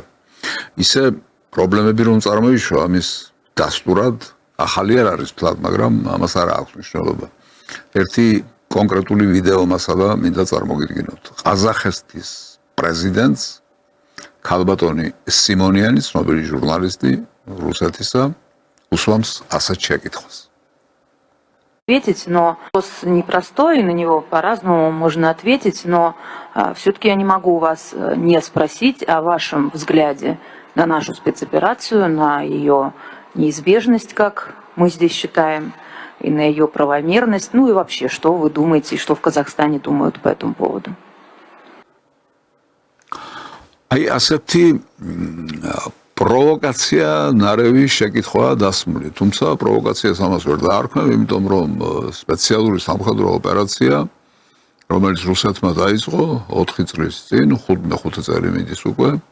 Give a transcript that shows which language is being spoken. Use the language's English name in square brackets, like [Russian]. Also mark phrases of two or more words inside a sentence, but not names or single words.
[Georgian] ისე პრობლემები რომ წარმოიშვა ამის დასტურად ახალი არ არის ფლად, მაგრამ ამას არ აქვს მნიშვნელობა. ერთი კონკრეტული ვიდეო მასალა მინდა წარმოგიდგინოთ. ყაზახეთის პრეზიდენტს ქალბატონი სიმონიანი, ცნობილი ჟურნალისტი რუსეთისა, უსვამს ასეთ შეკითხვას. [Russian] Ответить, но вопрос непростой, на него по-разному можно ответить, но все-таки я не могу вас не спросить о вашем взгляде на нашу спецоперацию, на ее неизбежность, как мы здесь считаем, и на ее правомерность, ну и вообще, что вы думаете, и что в Казахстане думают по этому поводу. [Georgian] აი ასეთი პროვოკაცია ნარევი შეკითხვაა დასმული, თუმცა პროვოკაციას ამას ვერ დაარქმევ, იმიტომ რომ სპეციალური სამხედრო ოპერაცია, რომელიც რუსეთმა დაიწყო 4 წლის წინ, 5 წელი მიდის უკვე,